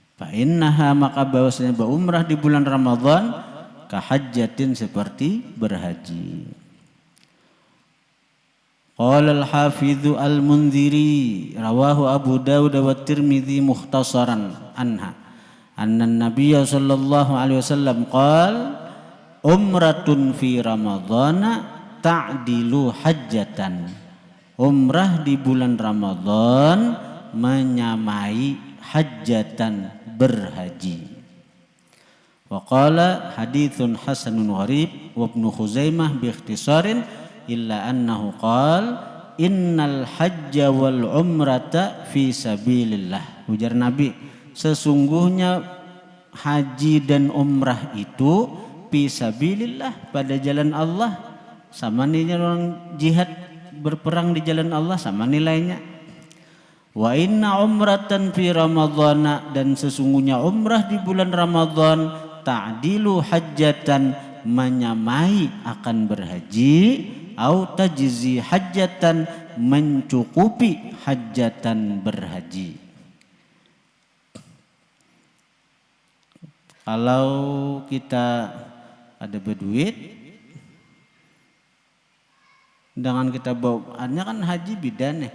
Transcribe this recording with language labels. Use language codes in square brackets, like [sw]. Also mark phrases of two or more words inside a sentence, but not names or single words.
[ar] فإنها [id] maka bahwasanya berumrah di bulan Ramadan kahajjatin seperti berhaji. [ar] قال الحافظ المنذري رواه أبو داود والترمذي مختصرا عنها أن النبي صلى الله عليه وسلم قال عمرة في رمضان تعدل حجة. [id] Umrah di bulan Ramadan menyamai hajjatan berhaji. [ar] وقال حديث حسن غريب وابن خزيمة باختصار إلا أنه قال إن الحج والعمرة في سبيل الله. [id] Ujar Nabi, sesungguhnya haji dan umrah itu [ar] في سبيل الله, [id] pada jalan Allah. Sama nih orang jihad berperang di jalan Allah, sama nilainya. [ar] وإن عمرة في رمضان, [id] dan sesungguhnya umrah di bulan Ramadan [ar] تعدل حجة, [id] menyamai akan berhaji, [ar] أو تجزي حجة, [id] mencukupi hajjatan berhaji. Kalau kita ada berduit, dengan kita bawa, artinya kan haji beda nih.